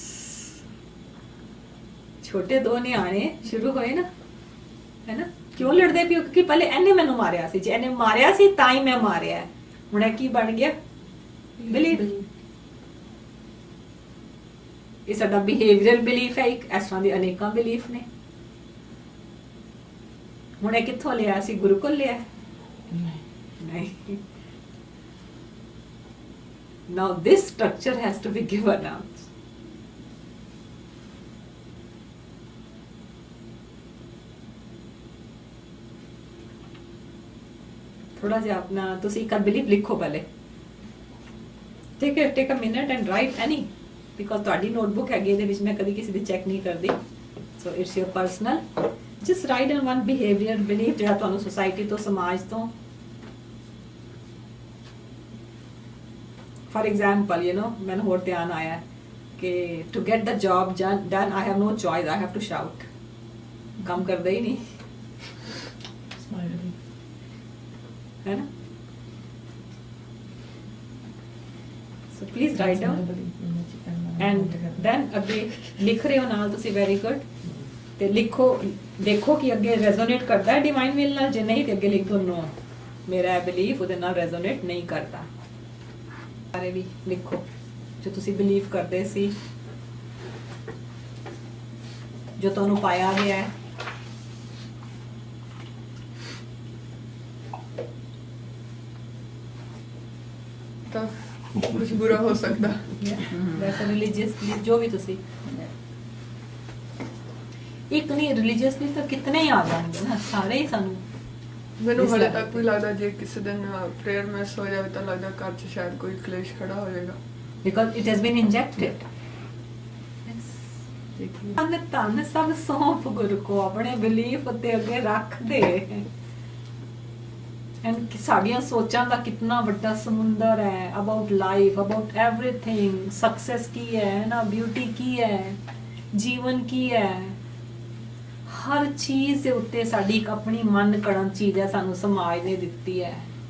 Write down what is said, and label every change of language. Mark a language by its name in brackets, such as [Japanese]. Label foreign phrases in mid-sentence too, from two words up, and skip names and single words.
[Punjabi] ਛੋਟੇ ਦੋ ਨਿਆਣੇ ਸ਼ੁਰੂ ਹੋਏ ਨਾ, ਹੈ ਨਾ, ਕਿਉਂ ਲੜਦੇ ਪਿਓ, ਕਿਉਂਕਿ ਪਹਿਲੇ ਇਹਨੇ ਮੈਨੂੰ ਮਾਰਿਆ ਸੀ, ਜੇ ਇਹਨੇ ਮਾਰਿਆ ਸੀ ਤਾਂ ਹੀ ਮੈਂ ਮਾਰਿਆ। ਹੁਣ ਇਹ ਕੀ ਬਣ ਗਿਆ, ਬਿਲੀਫ। ਇਹ ਸਾਡਾ ਬਿਹੇਵੀਅਰਲ ਬਿਲੀਫ ਹੈ, ਇੱਕ ਇਸ ਤਰ੍ਹਾਂ ਦੇ ਅਨੇਕਾਂ ਬਿਲੀਫ ਨੇ। ਹੁਣ ਇਹ ਕਿੱਥੋਂ ਲਿਆ ਸੀ, ਗੁਰੂ ਕੋਲ ਲਿਆ ਨਹੀਂ। [English] Now this structure has to be given out. [Punjabi] ਥੋੜ੍ਹਾ ਜਿਹਾ ਆਪਣਾ ਤੁਸੀਂ ਇੱਕ ਬਿਲੀਫ ਲਿਖੋ ਪਹਿਲਾਂ। [English] Take a minute and write any, because [Punjabi] ਤੁਹਾਡੀ ਨੋਟਬੁੱਕ ਹੈਗੀ, ਇਹਦੇ ਵਿੱਚ ਮੈਂ ਕਦੀ ਕਿਸੇ ਦੀ ਚੈੱਕ ਨਹੀਂ ਕਰਦੀ। [English] So it's your personal. Just write in one behavior belief [Punjabi] ਜਿਹੜਾ ਤੁਹਾਨੂੰ society ਤੋਂ, ਸਮਾਜ ਤੋਂ। [English] For example, [Punjabi] ਮੈਨੂੰ ਹੋਰ ਧਿਆਨ ਆਇਆ ਕਿ [English] to get the job done, I have no choice, I have to shout. [Punjabi] ਕੰਮ ਕਰਦਾ ਹੀ ਨਹੀਂ, ਹੈ ਨਾ। [English] So please write down and then [Punjabi] ਅੱਗੇ ਲਿਖ ਰਹੇ ਹੋ ਨਾਲ ਤੁਸੀਂ, [English] very good। [Punjabi] ਤੇ ਲਿਖੋ, ਦੇਖੋ ਕਿ ਅੱਗੇ ਰੈਜ਼ੋਨੇਟ ਕਰਦਾ ਹੈ [English] divine will [Punjabi] ਨਾਲ, ਜੇ ਨਹੀਂ ਤੇ ਅੱਗੇ ਲਿਖ ਦੋ ਨੋ, ਮੇਰਾ ਬਿਲੀਫ ਉਹਦੇ ਨਾਲ ਰੈਜ਼ੋਨੇਟ ਨਹੀਂ ਕਰਦਾ। ਬਾਰੇ ਵੀ ਲਿਖੋ ਜੋ ਤੁਸੀਂ ਬਿਲੀਵ ਕਰਦੇ ਸੀ, ਜੋ ਤੁਹਾਨੂੰ ਪਾਇਆ ਗਿਆ ਹੈ। ਤਾਂ ਕੁਝ ਬੁਰਾ ਹੋ ਸਕਦਾ, ਵੈਸੇ ਰਿਲੀਜੀਅਸ ਜੋ ਵੀ ਤੁਸੀਂ, ਇੱਕ ਨਹੀਂ ਰਿਲੀਜੀਅਸਲੀ ਤਾਂ ਕਿਤਨੇ ਹੀ ਆ ਜਾਣਗੇ ਨਾ, ਸਾਰੇ ਹੀ ਸਾਨੂੰ। ਮੈਨੂੰ ਹਲੇ ਤੱਕ ਵੀ ਲੱਗਦਾ ਜੇ ਕਿਸੇ ਦਿਨ ਪ੍ਰੇਅਰ ਮਿਸ ਹੋ ਜਾਵੇ ਤਾਂ ਲੱਗਦਾ ਘਰ 'ਚ ਸ਼ਾਇਦ ਕੋਈ ਕਲੇਸ਼ ਖੜਾ ਹੋ ਜਾਏਗਾ, [English] because it has been injected। [Punjabi] ਧੰਨ ਸਭ ਸੌਂਪ ਗੁਰੂ ਕੋ, ਆਪਣੇ ਬਿਲੀਫ ਉੱਤੇ ਅੱਗੇ ਰੱਖ ਦੇ। ਐਂਡ ਸਾਡੀਆਂ ਸੋਚਾਂ ਦਾ ਕਿੰਨਾ ਵੱਡਾ ਸਮੁੰਦਰ ਹੈ, [English] about life, about everything. [Punjabi] ਸਕਸੈਸ ਕੀ ਹੈ ਨਾ, ਬਿਊਟੀ ਕੀ ਹੈ, ਜੀਵਨ ਕੀ ਹੈ, ਹਰ ਚੀਜ਼ ਦੇ ਉੱਤੇ ਸਾਡੀ ਇੱਕ ਆਪਣੀ ਮਨ ਕੜਨ ਚੀਜ਼ ਹੈ, ਸਾਨੂੰ ਸਮਾਜ ਨੇ ਦਿੱਤੀ ਹੈ।